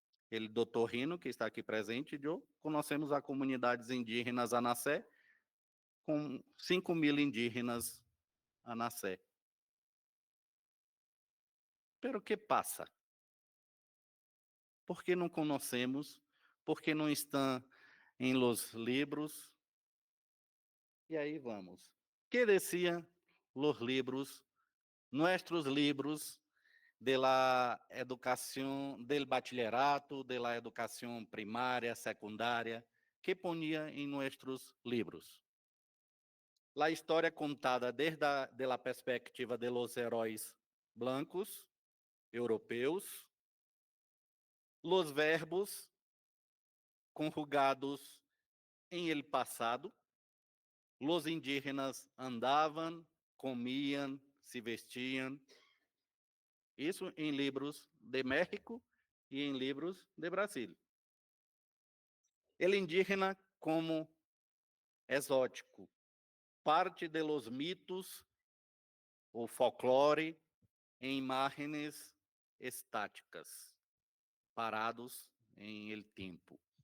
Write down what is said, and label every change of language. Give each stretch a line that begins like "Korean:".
Portuguese: Ele, doutor Rino, que está aqui presente, eu conhecemos a comunidades indígenas Anacé, com 5.000 indígenas Anacé.
Spanish: Pero
Portuguese: que passa? Por que não conhecemos? Por que não estão em los livros? E aí vamos.
Spanish: Que decían los libros, nuestros libros de la educación, del bachillerato, de la educación primaria, secundaria, que ponía en nuestros libros? La historia contada desde de la perspectiva de los heróis blancos, europeus, los verbos conjugados en el pasado, los indígenas
Portuguese: andavam, comiam, se vestiam. Isso em livros de México e em livros de Brasil.
Spanish: El indígena como exótico, parte de los mitos
Portuguese: ou folclore em imagens estáticas, parados em el tempo.